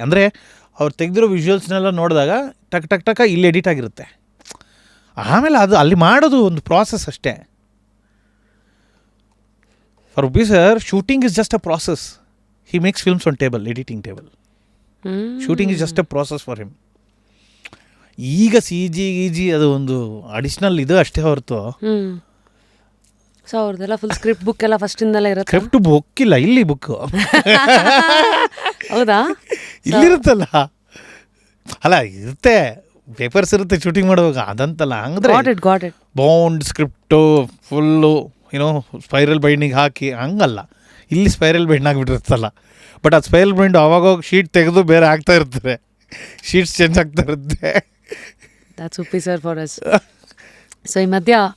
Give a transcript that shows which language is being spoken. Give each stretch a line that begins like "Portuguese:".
Kannada: ಅಂದರೆ ಅವ್ರು ತೆಗೆದಿರೋ ವಿಜುವಲ್ಸ್ನೆಲ್ಲ ನೋಡಿದಾಗ ಟಕ್ ಇಲ್ಲಿ ಎಡಿಟ್ ಆಗಿರುತ್ತೆ. ಆಮೇಲೆ ಅದು ಅಲ್ಲಿ ಮಾಡೋದು ಒಂದು ಪ್ರಾಸೆಸ್ ಅಷ್ಟೇ.
English: For Ruby sir, shooting is just a process. He makes films on table, editing table. Shooting is just a process for him.
Kannada: ಈಗ CG ಅದು ಒಂದು ಅಡಿಷ್ನಲ್ ಇದು ಅಷ್ಟೇ ಹೊರತು. ಸೊ ಅವ್ರದ್ದೆಲ್ಲ ಫುಲ್ ಸ್ಕ್ರಿಪ್ಟ್ ಬುಕ್ ಎಲ್ಲ ಫಸ್ಟಿಂದಲೇ ಇರುತ್ತೆ. ಸ್ಕ್ರಿಪ್ಟ್ ಬುಕ್ ಇಲ್ಲ, ಇಲ್ಲಿ ಬುಕ್. ಹೌದಾ? ಇಲ್ಲಿರುತ್ತಲ್ಲ, ಅಲ್ಲ ಇರುತ್ತೆ, ಪೇಪರ್ಸ್ ಇರುತ್ತೆ ಶೂಟಿಂಗ್ ಮಾಡುವಾಗ, ಅದಂತಲ್ಲ. ಹಂಗಂದ್ರೆ bound script full spiral binding ಹಾಕಿ ಹಂಗಲ್ಲ. ಇಲ್ಲಿ ಸ್ಪೈರಲ್ ಬೈಂಡ್ ಆಗಿಬಿಟ್ಟಿರುತ್ತಲ್ಲ. ಬಟ್ ಅದು ಸ್ಪೈರಲ್ ಬೈಂಡ್ ಅವಾಗ ಶೀಟ್ ತೆಗೆದು ಬೇರೆ ಆಗ್ತಾ ಇರ್ತಾರೆ, ಶೀಟ್ಸ್ ಚೇಂಜ್ ಆಗ್ತಾ ಇರುತ್ತೆ.
English: That's Uppi sir for us.
Kannada: So ಈ ಮಧ್ಯ